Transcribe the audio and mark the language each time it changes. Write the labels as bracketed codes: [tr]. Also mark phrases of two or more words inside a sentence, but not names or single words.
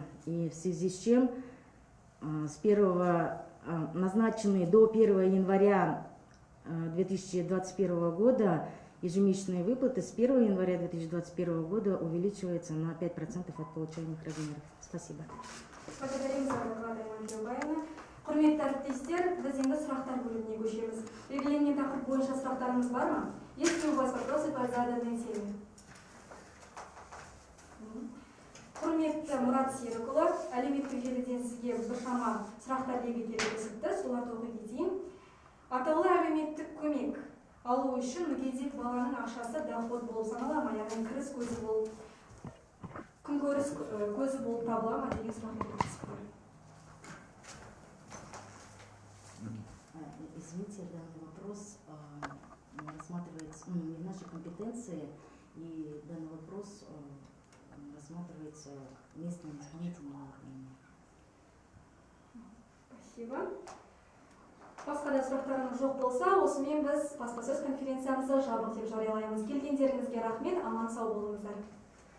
[ru] И в связи с чем назначенные до 1 января 2021 года ежемесячные выплаты с 1 января 2021 года увеличиваются на 5% от получаемых размеров. Спасибо. Благодарим за доклад, Айман Кеубаевна. [kk] Құрметті әріптестер, біз енді сұрақтар бөліміне көшеміз. Белгіленген тақырып бойынша сұрақтарыңыз бар ма? [ru] Есть ли у вас вопросы по заданной теме? [kk] Құрметті Мұрат Серікұлы, әлеуметтік желіден сізге біршама сұрақтар келіп түсіпті, соларды оқи кетейін. Атаулы әлеуметтік көмек алу үшін мүгедек баланың ақшасы доход болып санала ма, яғни кіріс көзі болып, күнкөріс көзі болып табыла ма деген сұрақ келіп. [ru] Извините, данный вопрос рассматривается не в нашей компетенции, и данный вопрос рассматривается местными исполнительными органами. Спасибо. [kk] Басқа да сұрақтарыңыз жоқ болса, осымен біз баспасөз конференциямызды жабық деп жариялаймыз. Келгендеріңізге рахмет, аман сау болыңыздар.